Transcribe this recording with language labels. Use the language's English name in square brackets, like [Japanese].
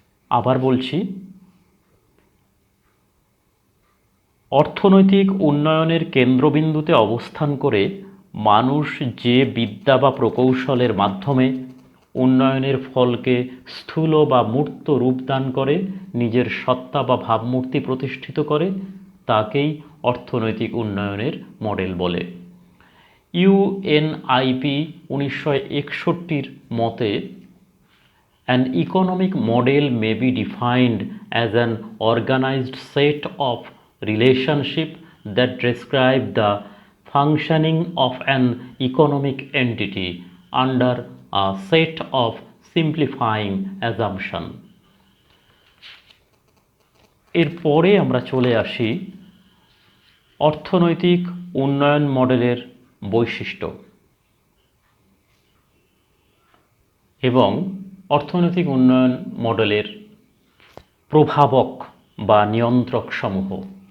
[Bangla] আবার বলছি, অর্থনৈতিক উন্নয়নের কেন্দ্রবিন্দুতে অবস্থান করে মানুষ যে বিদ্যা বা প্রকৌশলের মাধ্যমে উন্নয়নের ফলকে স্থূল বা মূর্ত রূপদান করে নিজের সত্তা বা ভাবমূর্তি প্রতিষ্ঠিত করে তাকেই অর্থনৈতিক উন্নয়নের মডেল বলে। ইউএনআইপি 1961 মতে [English] an economic model may be defined as an organized set of relationships that describe the functioning of an economic entity under a set of simplifying assumptions. [Bangla] এরপরে আমরা চলে আসি অর্থনৈতিক উন্নয়ন মডেলের বৈশিষ্ট্য এবং অর্থনৈতিক উন্নয়ন মডেলের প্রভাবক বা নিয়ন্ত্রক সমূহ।